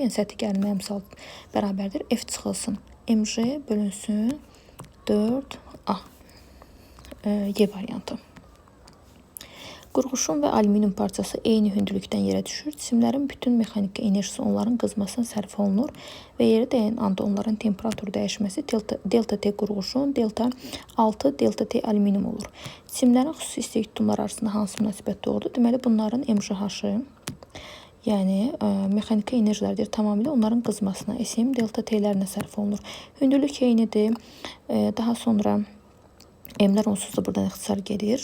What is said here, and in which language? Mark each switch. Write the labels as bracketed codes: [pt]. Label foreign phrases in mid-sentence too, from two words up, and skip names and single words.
[az] Yəni səthi gəlmə əmsal bərabərdir. F çıxılsın mg bölünsün 4A. Y variantı. Qurğuşun və alüminium parçası eyni hündürlükdən yerə düşür. Cisimlərin bütün mexaniki enerjisi onların qızmasına sərf olunur və yerə dəyən anda onların temperatur dəyişməsi delta T qurğuşun, delta 6 delta T alüminium olur. Cisimlərin xüsusi istilik tutumları arasında hansı münasibət doğrudur? Deməli, bunların MGH-ı, yəni mexaniki enerjilərdir, tamamilə onların qızmasına, SM delta T-lərinə sərf olunur. Hündürlük eynidir. Daha sonra M-lər onsuz da buradan ixtisar gedir.